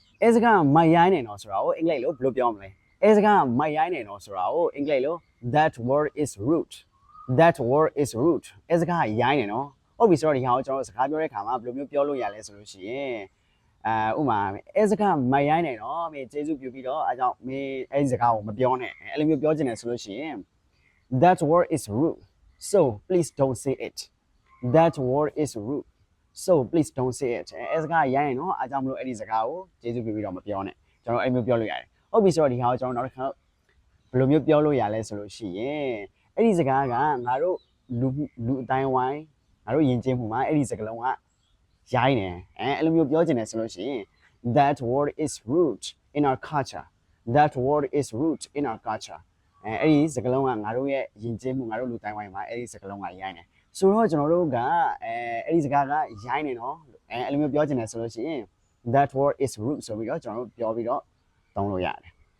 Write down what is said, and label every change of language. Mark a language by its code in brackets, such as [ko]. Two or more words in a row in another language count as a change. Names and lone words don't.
[my] အဲ့စကားမိုက်ရိုင်းနေနော်ဆိုတာကိုအင်္ဂလိပ်လိုဘယ်လိုပြောမလဲအဲ့စကားမိုက်ရိုင်းနေနော်ဆိုတာကိုအင်္ဂလိပ်လို [en] that word is rude that word is rude [my] အဲ့စကားရိုင်းနေနော်ဟုတ်ပြီဆိုတော့ဒီဟာကိုကျွန်တော်စကားပြောတဲ့ခါမှာဘယ်လိုမျိုးပြောလို့ရလဲဆိုလို့ရှိရင်ဥ မာအဲ့စကားမိုက်ရိုင်းနေနော်မင်းကျေးဇူးပြုပြီးတော့အဲကြောင့်မင်းအဲ့ဒီစကားကိုမပြောနဲ့အဲ့လိုမျိုးပြောချင်တယ်ဆိုလို့ရှိရင် [en] that word is rude so please don't say it [my] that [en] word is rude so please don't say it [my] အဲ့စကားရိုင်းနေနော်အဲကြောင့်မလို့အဲ့ဒီစကားကိုကျေးဇူးပြုပြီးတော့မပြောနဲ့ကျွန်တော်အဲ့မျိုးပြောလို့ရတယ်ဟုတ် ပြီဆိုတော့ဒီဟာကိုကျွန်တော်နောက်တစ်ခါဘယ်လိုမျိုးပြောလို့ရလဲဆိုလို့ရှိရင်အဲ့ဒီစကားကငါတို့လူအ တိုင်းဝိုင်းငါတို့ယဉ်ကျေးမှုမှာအဲ့ဒီစကားလုံးကရိုင်းနေအဲ့လိုမျိုးပြောချင်တယ်ဆိုလို့ရှိရင် [en] that word is rude in our culture that word is rude in our culture [my] အဲ့ဒီစကားလုံးကငါတို့ရဲ့ယဉ်ကျေးမှုငါတို့လူတိုင်းဝိုင်းမှာအဲ့ဒီစကားလုံးကရိုင်းနေဆိုတော့ကျွန်တော်တို့ကအဲ့ဒီစကားကရိုင်းနေနော်အဲ့လိုမျိုးပြောချင်တယ်ဆိုလို့ရှိရင် [en] that word is rude [my] ဆိုပြီးတော့ကျွန်တော်တို့ပြောပြီးတော့သုံးလို့ရတယ်